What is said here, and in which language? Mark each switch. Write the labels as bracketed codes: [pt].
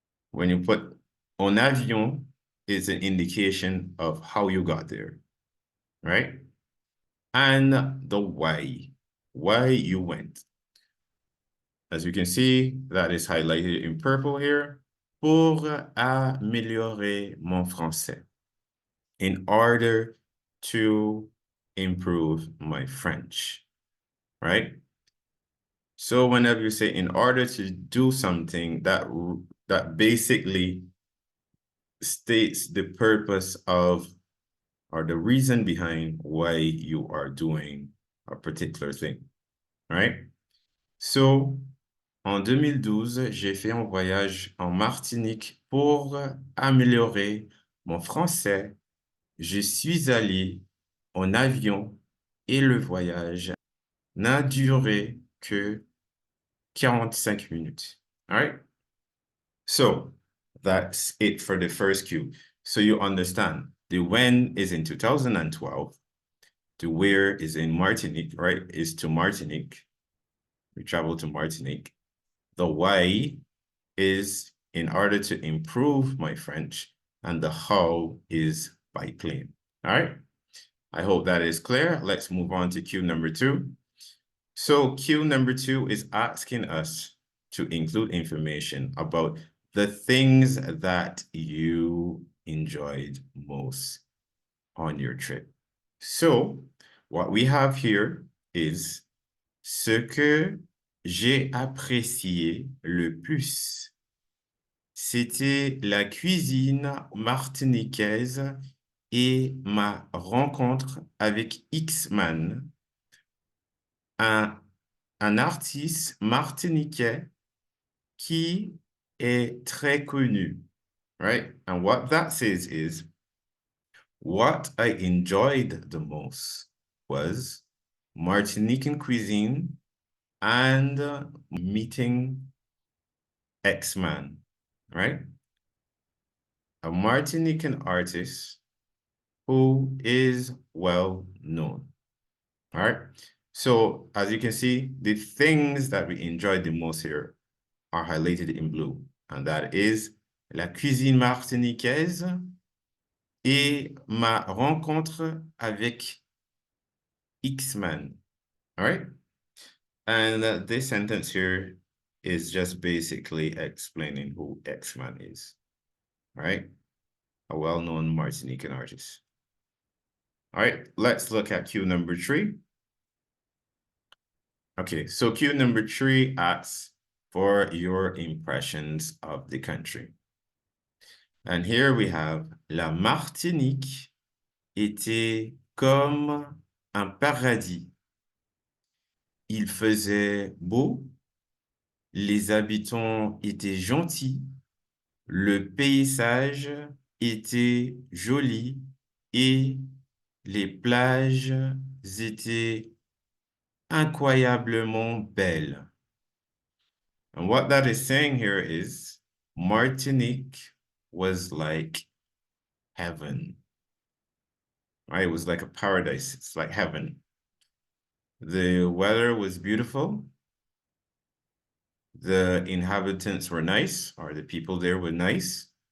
[en] When you put [fr] en avion, [en] is an indication of how you got there, right? And the why you went. As you can see, that is highlighted in purple here. [fr] Pour améliorer mon français. [en] In order to improve my French, right? So whenever you say in order to do something, that basically states the purpose of or the reason behind why you are doing a particular thing, right? [fr] So, en 2012, j'ai fait un voyage en Martinique pour améliorer mon français. Je suis allé en avion et le voyage n'a duré que 45 minutes. [en] All right? So that's it for the first cue. So you understand the when is in 2012, the where is in Martinique, right? Is to Martinique. We travel to Martinique. The why is in order to improve my French, and the how is by plane. All right. I hope that is clear. Let's move on to cue number 2. So cue number 2 is asking us to include information about the things that you enjoyed most on your trip. So what we have here is [fr] ce que j'ai apprécié le plus. C'était la cuisine martiniquaise et ma rencontre avec X-Man, un artiste martiniquais qui est très connu, right? [en] And what that says is, what I enjoyed the most was Martinican cuisine and meeting X-Man, right? A Martinican artist who is well known. All right. So as you can see, the things that we enjoyed the most here are highlighted in blue. And that is [fr] la cuisine martiniquaise et ma rencontre avec X-Man. [en] All right. And this sentence here is just basically explaining who X-Man is. All right. A well-known Martinican artist. All right, let's look at cue number 3. Okay, so cue number 3 asks for your impressions of the country. And here we have [fr] La Martinique était comme un paradis. Il faisait beau, les habitants étaient gentils, le paysage était joli et les plages étaient incroyablement belles. [en] And what that is saying here is Martinique was like heaven. Right? It was like a paradise. It's like heaven. The weather was beautiful. The inhabitants were nice, or the people there were nice.